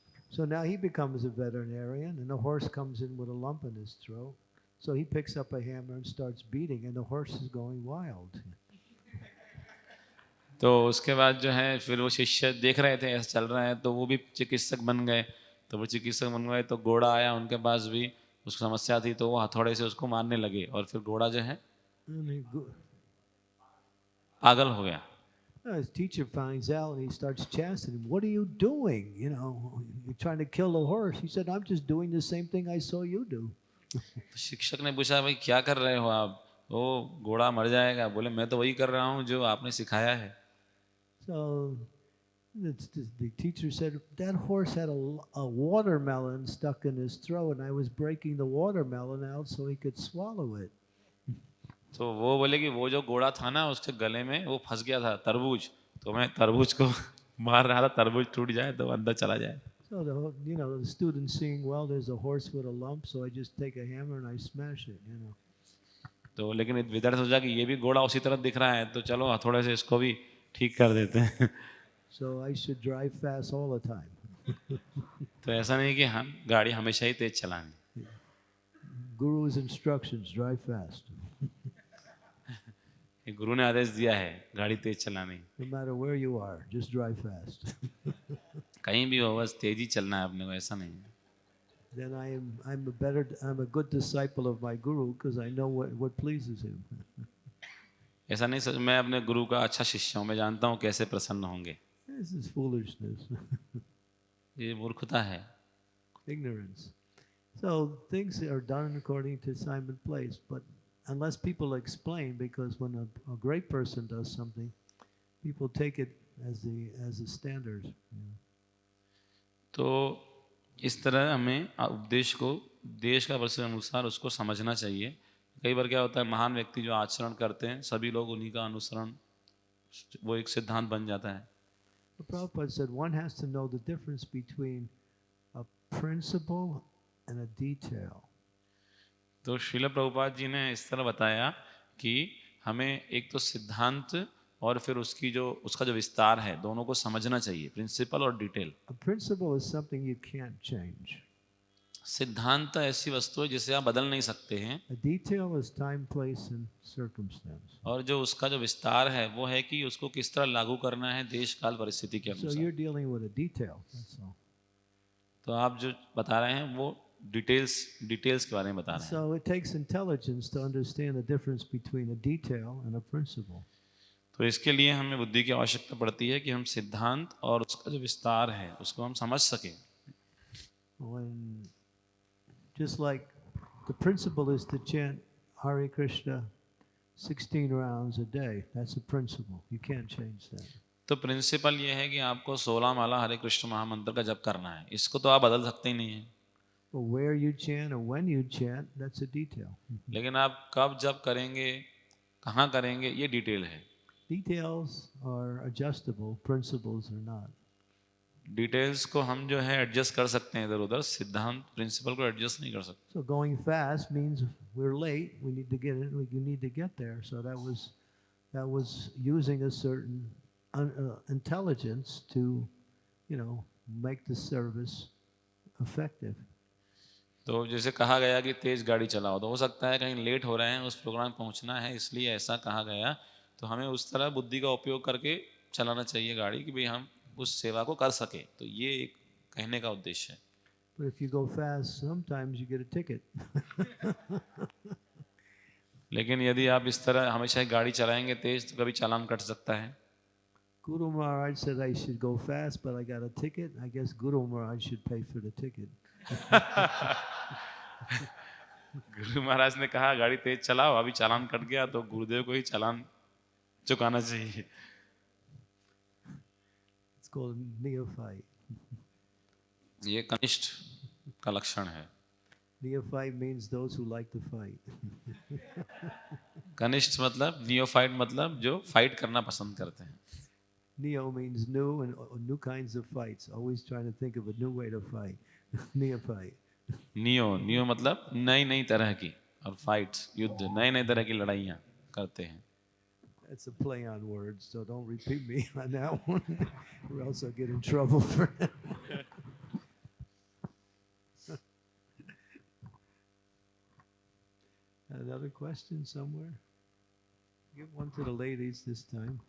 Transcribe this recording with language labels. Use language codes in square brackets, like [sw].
[en] So now he becomes a veterinarian, and the horse comes in with a lump in his throat. So he picks up a hammer and starts beating, and the horse is going wild. [hi] तो उसके बाद जो है फिर वो शिष्य देख रहे थे ऐसा चल रहा है, तो वो भी चिकित्सक बन गए। तो वो चिकित्सक बन गए तो घोड़ा आया उनके पास भी, उसको समस्या थी, तो वो हथौड़े से उसको मारने लगे और फिर घोड़ा जो है [en] And [hi] पागल हो गया। [en] his teacher finds out and he starts chastening him. What are you doing? You know, you're trying to kill the horse. He said, I'm just doing the same thing I saw you do. [hi] तो शिक्षक ने पूछा, भाई क्या कर रहे हो आप? वो घोड़ा मर जाएगा। बोले, मैं तो वही कर रहा हूँ जो आपने सिखाया है। [en] So the teacher said, that horse had a watermelon stuck in his throat and I was breaking the watermelon out so he could swallow it. [hi] तो वो बोले कि वो जो घोड़ा था ना उसके गले में वो फंस गया था तरबूज, तो मैं तरबूज को मार रहा था, तरबूज टूट जाए तो अंदर चला जाए। [en] So the student seeing, well, there's a horse with a lump, so I just take a hammer and I smash it, you know. [hi] तो लेकिन विद्यार्थी सोचा कि ये भी घोड़ा उसी तरह दिख रहा है, तो चलो हथौड़े से इसको भी ठीक कर देते हैं। [en] So I should drive fast all the time. [hi] तो ऐसा नहीं कि हम गाड़ी हमेशा ही तेज चलानी। [en] Guru's instructions, drive fast. [hi] गुरु ने आदेश दिया है गाड़ी तेज चलानी। [en] No matter where you are, just drive fast. [hi] कहीं भी हो बस तेज ही चलना है अपने को, ऐसा नहीं है। [en] Then I'm a good disciple of my guru because I know what pleases him. [hi] ऐसा नहीं सच, मैं अपने गुरु का अच्छा शिष्य हूँ, मैं जानता हूँ कैसे प्रसन्न होंगे। [en] This is foolishness. [hi] ये मूर्खता है, [en] Ignorance. So things are done according to time and place, but unless people explain, because when a great person does something, people take it as a standard. [hi] तो इस तरह हमें उपदेश को देश का वर्ष के अनुसार उसको समझना चाहिए। कई बार क्या होता है, महान व्यक्ति जो आचरण करते हैं सभी लोग उन्हीं का अनुसरण, वो एक सिद्धांत बन जाता है। [en] Prabhupada said one has to know the difference between a principle and a detail. [hi] तो श्रील प्रभुपाद जी ने इस तरह बताया कि हमें एक तो सिद्धांत और फिर उसका जो विस्तार है दोनों को समझना चाहिए, प्रिंसिपल और detail. [en] A principle is something you can't change. [hi] सिद्धांत ऐसी वस्तु है जिसे आप बदल नहीं सकते हैं। [en] A detail is time, place and circumstance. [hi] और जो उसका जो विस्तार है वो है कि उसको किस तरह लागू करना है देश काल परिस्थिति के [en] So [hi] अनुसार। [en] you're dealing with a detail, that's all. [hi] तो आप जो बता रहे हैं वो डिटेल्स के बारे में बता रहे हैं। [en] So it takes intelligence to understand the difference between a detail and a principle. [hi] तो इसके लिए हमें बुद्धि की आवश्यकता पड़ती है कि हम सिद्धांत और उसका जो विस्तार है उसको हम समझ सकें। [en] Just like the principle is to chant Hare Krishna 16 rounds a day. That's a principle. You can't change that. [hi] तो प्रिंसिपल ये है कि आपको 16 माला हरे कृष्ण महामंत्र का जप करना है, इसको तो आप बदल सकते ही नहीं है। [en] But where you chant or when you chant, that's a detail. [hi] लेकिन आप कब जप करेंगे, कहाँ करेंगे, ये डिटेल है। [en] Details are adjustable, principles are not. [hi] Details को हम जो है एडजस्ट कर सकते हैं इधर उधर, सिद्धांत प्रिंसिपल को एडजस्ट नहीं कर सकते। [en] So going fast means we're late. We need to get it. We need to get there. So that was using a certain intelligence to, make the service effective. [hi] तो जैसे कहा गया कि तेज गाड़ी चलाओ, तो हो सकता है कहीं लेट हो रहे हैं, उस प्रोग्राम पहुंचना है, इसलिए ऐसा कहा गया। तो हमें उस तरह बुद्धि का उपयोग करके चलाना चाहिए गाड़ी कि भाई हम उस सेवा को कर सके। तो ये एक कहने का उद्देश्य है। [en] But if you go fast, sometimes you get a ticket. [hi] लेकिन यदि आप इस तरह हमेशा गाड़ी चलाएंगे तेज तो कभी चालान कट सकता है। [en] Guru Maharaj said I should go fast, but I got a ticket. I guess Guru Maharaj should pay for the ticket. [hi] Guru Maharaj ने कहा गाड़ी तेज चलाओ, अभी चालान कट गया तो गुरुदेव को ही चालान चुकाना चाहिए। [en] It's called neophyte. [hi] ये कनिष्ठ का लक्षण है। [en] Neophyte means those who like to fight. [hi] कनिष्ठ मतलब, नियोफाइट मतलब जो फाइट करना पसंद करते हैं। [en] Neo means new and new kinds of fights. Always trying to think of a new way to fight. Neophyte. [hi] Neo मतलब नई नई तरह की, और फाइट्स युद्ध, नए नए तरह की लड़ाइयाँ करते हैं। [en] That's a play on words, so don't repeat me on that one, or else I'll get in trouble for it. Another question somewhere? Give one to the ladies this time.